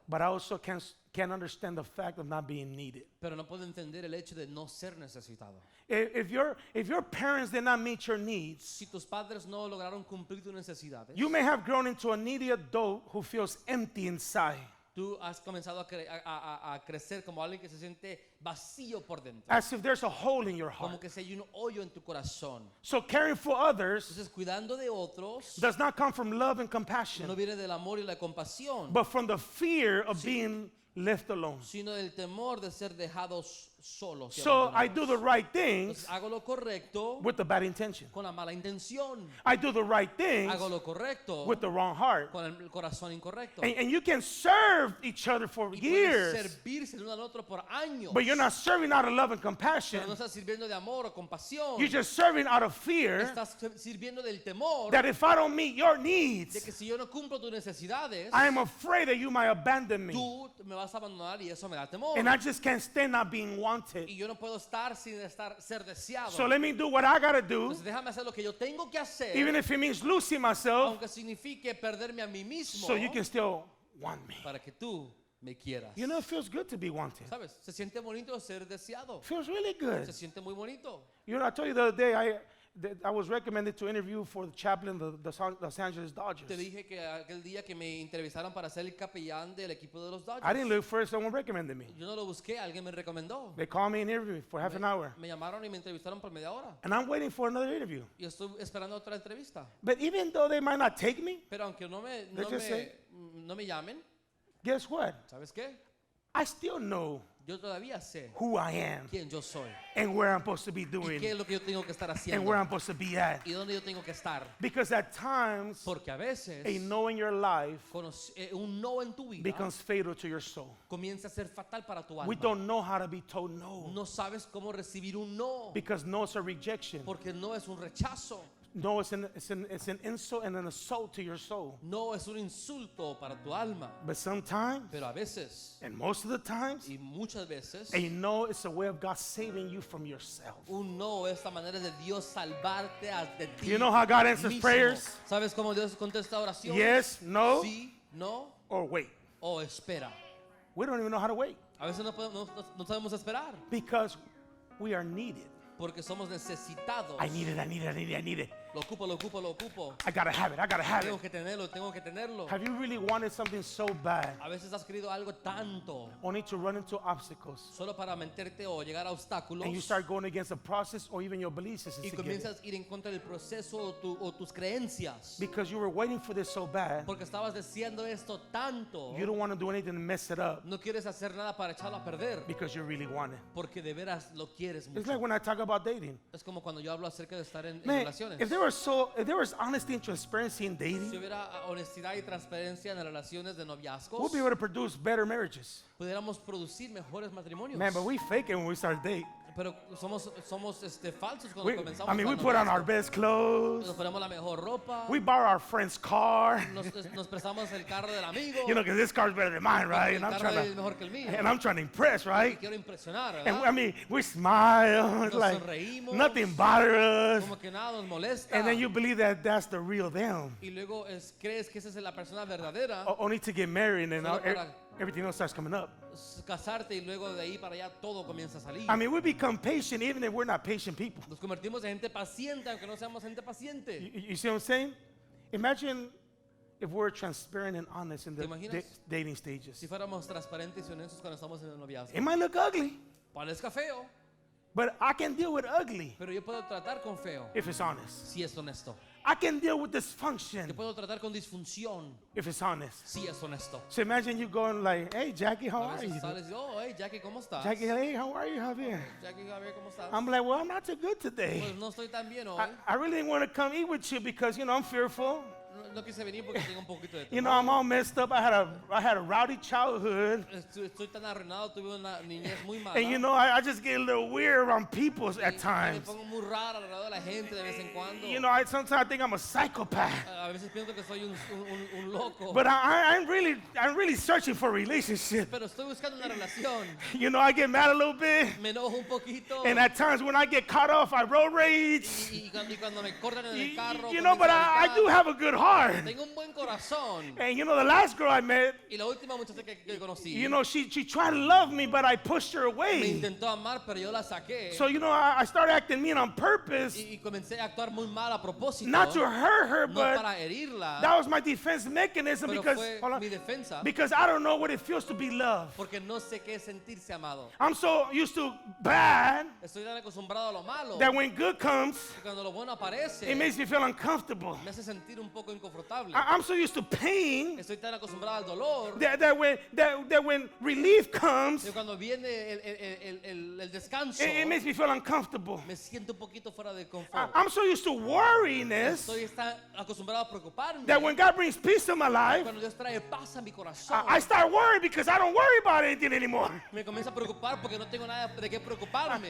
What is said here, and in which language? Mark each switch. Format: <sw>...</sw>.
<en>but I also can't understand the fact of not being needed.</en> <es>pero no puedo entender el hecho de no ser necesitado.</es> <en>If your parents did not meet your needs,</en> <es>Si tus padres no lograron cumplir tus necesidades,</es> <en>you may have grown into a needy adult who feels empty inside.</en> <es>tú has comenzado a crecer como alguien que se siente vacío por dentro,</es> <en>As if there's a hole in your</en> <es>como</es> <en>heart.</en> <es>que si hay un hoyo en tu corazón.</es> <en>So caring for others</en> <es>Entonces, cuidando de otros</es> <en>does not come from love and</en> <es>no</es> <en>compassion,</en> <es>viene del amor y la compasión,</es> <en>but from the fear of being left alone.</en> <es>sino del temor de ser dejados solos. y</es> <en>So I</en> <es>abandonados.</es> <en>do the right things</en> <es>Entonces, hago lo correcto</es> <en>with the bad intention.</en> <es>con la mala intención.</es> <en>I do the right things</en> <es>Hago lo correcto</es> <en>with the wrong heart.</en> <es>con el corazón incorrecto.</es> <en>And you can serve each other for</en> <es>Y pueden</es> <en>years,</en> <es>servirse el uno al otro por años.</es> <en>but you're not serving out of love and</en> <es>Pero</es> <en>compassion.</en> <es>no estás sirviendo de amor o compasión.</es> <en>You're just serving out of fear</en> <es>Estás sirviendo del temor</es> <en>that if I don't meet your</en> <es>de</es> <en>needs,</en> <es>que si yo no cumplo tus necesidades,</es> <en>I am afraid that you might abandon me.</en> <es>tú me vas a abandonar y eso me da temor.</es> <en>And I just can't stand not being wanted.</en> <es>Y yo no puedo estar sin ser deseado.</es> <en>So let me do what I gotta do,</en> <es>Entonces déjame hacer lo que yo tengo que hacer,</es> <en>even if it means losing myself,</en> <es>aunque signifique perderme a mí mismo,</es> <en>so you can still want me.</en> <es>para que tú me quieras.</es> <en>You know, it feels good to be wanted.</en> <es>¿Sabes? Se siente bonito ser deseado.</es> <en>It feels really good.</en> <es>Se siente muy bonito.</es> <en>You know, I told you the other day, I was recommended to interview for the chaplain of the Los Angeles Dodgers.</en> <es>Te dije que aquel día que me entrevistaron para ser el capellán del equipo de los Dodgers,</es> <en>I didn't look first, someone recommended me.</en> <es>yo no lo busqué, alguien me recomendó.</es> <en>They called me and interviewed me for half an hour.</en> <es>Me llamaron y me entrevistaron por media hora.</es> <en>And I'm waiting for another interview.</en> <es>Y estoy esperando otra entrevista.</es> <en>But even though they might not take me,</en> <es>Pero aunque no me llamen,</es> <en>guess what?</en> <es>¿sabes qué?</es> <en>I still know</en> <es>Yo todavía sé</es> <en>who I am</en> <es>quién yo soy</es> <en>and where I'm supposed to be</en> <es>y qué</es> <en>doing</en> <es>es lo que yo tengo que estar</es> <en>and</en> <es>haciendo</es> <en>where I'm supposed to be at.</en> <es>y dónde yo tengo que estar.</es> <en>Because at times,</en> <es>Porque a veces</es> <en>a no in your life</en> <es>un no en tu vida</es> <en>becomes fatal to your soul.</en> <es>comienza a ser fatal para tu</es> <en>We</en> <es>alma.</es> <en>don't know how to be told no</en> <es>No sabes cómo recibir un no,</es> <en>because no is a rejection.</en> <es>porque no es un rechazo,</es> <en>No, it's an insult and an assault to your soul.</en> <es>no es un insulto para tu alma.</es> <en>But sometimes,</en> <es>Pero a veces,</es> <en>and most of the times,</en> <es>y muchas veces,</es> <en>a no is a way of God saving you from yourself.</en> <es>un no es la manera de Dios salvarte de ti.</es> <en>You know how God answers</en> <es>mismo.</es> <en>prayers?</en> <es>¿Sabes cómo Dios contesta oraciones?</es> <en>Yes, no,</en> <es>Sí, no</es> <en>or wait.</en> <es>o espera.</es> <en>We don't even know how to wait</en> <es>A veces no sabemos esperar</es> <en>because we are needed.</en> <es>porque somos necesitados.</es> <en>I need it, I need it, I need it, I need it.</en> <es>Lo ocupo, lo ocupo, lo ocupo.</es> <en>I gotta have it, I gotta have</en> <es>Tengo</es> <en>it.</en> <es>que tenerlo, tengo que tenerlo.</es> <en>Have you really wanted something so bad</en> <es>A veces has querido algo tanto</es> <en>only to run into obstacles</en> <es>solo para meterte o llegar a obstáculos</es> <en>and you start going against the process or even your belief systems</en> <es>y</es> <en>to get it?</en> <es>comienzas a ir en contra del proceso o tus creencias</es> <en>Because you were waiting for this so bad,</en> <es>porque estabas deseando esto tanto.</es> <en>you don't want to do anything to mess it up</en> <es>No quieres hacer nada para echarlo a perder</es> <en>because you really want it.</en> <es>porque de veras lo quieres</es> <en>It's</en> <es>mucho.</es> <en>like when I talk about about dating.</en> <es>Es como cuando yo hablo acerca de estar en</es> <en>Man,</en> <es>relaciones.</es> <en>if there was honesty and transparency in</en> <es>Si</es> <en>dating,</en> <es>hubiera honestidad y transparencia en las relaciones de noviazgos,</es> <en>we'll be able to produce better marriages.</en> <es>pudiéramos producir mejores matrimonios.</es> <en>Man, but we fake it when we start dating.</en> <es>Pero somos falsos cuando comenzamos.</es> <en>I mean, we</en> <es>el</es> <en>put on our</en> <es>noviazgo.</es> <en>best clothes.</en> <es>Nos ponemos la mejor ropa.</es> <en>We borrow our friend's car.</en> <es>Nos prestamos el carro del amigo.</es> <en>You know, because this car's better than mine, right?</en> <es>El carro es mejor que el mío.</es> <en>And I'm trying to impress,</en> <es>Y</es> <en>right?</en> <es>quiero impresionar,</es> <en>And</en> <es>¿verdad?</es> <en>I mean, we smile. It's</en> <es>Nos</es> <en>like</en> <es>sonreímos.</es> <en>nothing bothers us.</en> <es>Como que nada nos molesta.</es> <en>And then you believe that that's the real them.</en> <es>Y luego crees que esa es la persona verdadera.</es> <en>Only to get married and then</en> <es>Solo para-</es> <en>everything else starts coming up.</en> <es>Casarte y luego de ahí para allá todo comienza a salir.</es> <en>I mean, we become patient even if we're not patient people.</en> <es>Nos convertimos en gente paciente aunque no seamos gente paciente.</es> <en>You see what I'm saying? Imagine if we're transparent and honest in</en> <es>¿Te</es> <en>the</en> <es>imaginas?</es> <en>dating stages.</en> <es>Si fuéramos transparentes y honestos cuando estamos en el noviazgo.</es> <en>It might look ugly,</en> <es>Parezca feo,</es> <en>but I can deal with ugly</en> <es>pero yo puedo tratar con feo</es> <en>if it's honest.</en> <es>si es honesto.</es> <en>I can deal with</en> <es>Yo</es> <en>dysfunction</en> <es>puedo tratar con disfunción</es> <en>if it's honest.</en> <es>si es honesto.</es> <en>So imagine you going like, hey, Jackie, how</en> <es>A</es> <en>are</en> <es>veces</es> <en>you?</en> <es>sales y oh, hey, Jackie, ¿cómo estás?</es> <en>Jackie, hey, how are you, Javier?</en> <es>Jackie, Javier, ¿cómo estás?</es> <en>I'm like, well, I'm not too good today.</en> <es>Pues no estoy tan bien hoy.</es> <en>I really didn't want to come eat with you because, you know, I'm fearful.</en> <es>No quise venir porque tengo un poquito de</es> <en>You know,</en> <es>temor.</es> <en>I'm all messed up. I had a rowdy childhood.</en> <es>Estoy tan arruinado, tuve una niñez muy mala.</es> <en>And, you know, I just get a little weird around people at</en> <es>Y me</es> <en>times.</en> <es>pongo muy raro alrededor de la gente de vez en cuando.</es> <en>You know, sometimes I think I'm a psychopath.</en> <es>A veces pienso que soy un loco.</es> <en>But I'm really searching for a relationship.</en> <es>Pero estoy buscando una relación.</es> <en>You know, I get mad a little bit.</en> <es>Me enojo un poquito.</es> <en>And at times when I get caught off, I road rage.</en> <es>Y cuando me cortan en el carro.</es> <en>You know, but I do have a good heart.</en> <es>Tengo un buen corazón.</es> <en>And you know, the last girl I met,</en> <es>Y la última muchacha que conocí.</es> <en>you know, she tried to love me, but I pushed her</en> <es>Me</es> <en>away.</en> <es>intentó amar, pero yo la saqué.</es> <en>So, you know, I started acting mean on purpose,</en> <es>Y comencé a actuar muy mal a propósito.</es> <en>not to hurt her,</en> <es>No</es> <en>but</en> <es>para herirla.</es> <en>that was my defense mechanism</en> <es>Pero</es> <en>because,</en> <es>fue</es> <en>hold on,</en> <es>mi defensa.</es> <en>because I don't know what it feels to be loved.</en> <es>Porque no sé qué es sentirse amado.</es> <en>I'm so used to bad</en> <es>Estoy tan acostumbrado a lo malo.</es> <en>that when good comes,</en> <es>Que cuando lo bueno aparece.</es> <en>it makes me feel uncomfortable.</en> <es>Me hace sentir un poco inconfortable.</es> <en>I'm so used to pain</en> <es>Estoy tan acostumbrado al dolor.</es> <en>that when relief comes,</en> <es>Que cuando viene el descanso.</es> <en>it makes me feel uncomfortable.</en> <es>Me siento un poquito fuera de confort.</es> <en>I'm so used to worryiness</en> <es>Estoy tan acostumbrado a preocuparme.</es> <en>that when God brings peace to my life,</en> <es>Cuando Dios trae paz a mi corazón.</es> <en>I start worrying because I don't worry about anything anymore.</en> <es>Me comienzo a preocupar porque no tengo nada de qué preocuparme.</es>